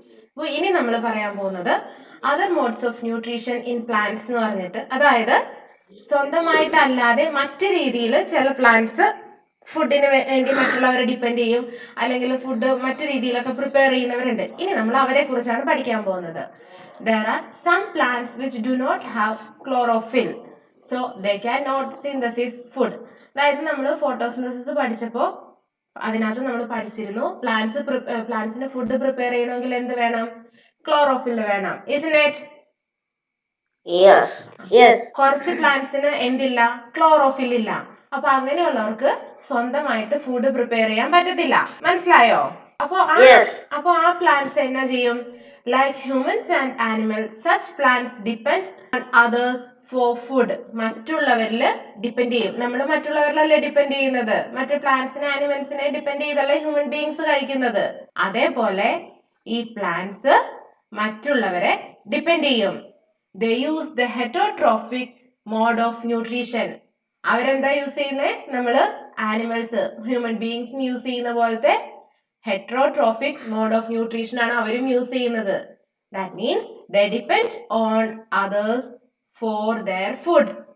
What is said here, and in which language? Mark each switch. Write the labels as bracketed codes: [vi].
[ml] അപ്പോൾ ഇനി നമ്മൾ പറയാൻ പോകുന്നത് [en] other modes of nutrition in plants [ml] എന്ന് പറഞ്ഞിട്ട്, അതായത് സ്വന്തമായിട്ടല്ലാതെ മറ്റു രീതിയിൽ ചില പ്ലാന്റ്സ് ഫുഡിന് വേണ്ടി മറ്റുള്ളവരെ ഡിപ്പെൻഡ് ചെയ്യും, അല്ലെങ്കിൽ ഫുഡ് മറ്റു രീതിയിലൊക്കെ പ്രിപ്പയർ ചെയ്യുന്നവരുണ്ട്. ഇനി നമ്മൾ അവരെ കുറിച്ചാണ് പഠിക്കാൻ പോകുന്നത്. [en] There are some plants which do not have chlorophyll, so they cannot synthesize food. [ml] അതായത് നമ്മൾ ഫോട്ടോസിന്തസിസ് പഠിച്ചപ്പോൾ അതിനകത്ത് നമ്മൾ പഠിച്ചിരുന്നു പ്ലാന്റ്സിന് ഫുഡ് പ്രിപ്പയർ ചെയ്യണമെങ്കിൽ എന്ത് വേണം? ക്ലോറോഫിൽ വേണം. [en] Isn't it? Yes. Yes. [ml] കുറച്ച് പ്ലാന്റ്സിന് എന്തില്ല? ക്ലോറോഫിൽ ഇല്ല. അപ്പൊ അങ്ങനെയുള്ളവർക്ക് സ്വന്തമായിട്ട് ഫുഡ് പ്രിപ്പയർ ചെയ്യാൻ പറ്റത്തില്ല. മനസ്സിലായോ? അപ്പൊ ആ പ്ലാന്റ്സ് എന്നാ ചെയ്യും? [en] Like humans and animals, such plants depend on others for food. [ml] മറ്റുള്ളവരില് depend ചെയ്യും. നമ്മൾ മറ്റുള്ളവരിലല്ലേ ഡിപ്പെൻഡ് ചെയ്യുന്നത്? മറ്റു പ്ലാന്റ്സിനെ ആനിമൽസിനെ ഡിപ്പെൻഡ് ചെയ്തല്ലേ ഹ്യൂമൻ ബീങ്സ് കഴിക്കുന്നത്. അതേപോലെ ഈ പ്ലാന്റ്സ് മറ്റുള്ളവരെ ഡിപ്പെൻഡ് ചെയ്യും. [en] They use the heterotrophic mode of nutrition. [ml] അവരെന്താ യൂസ് ചെയ്യുന്നത്? നമ്മള് ആനിമൽസ് ഹ്യൂമൻ ബീങ്സും യൂസ് ചെയ്യുന്ന പോലത്തെ [en] heterotrophic mode of nutrition [ml] ആണ് അവരും യൂസ് ചെയ്യുന്നത്. [en] That means they depend on others for their food.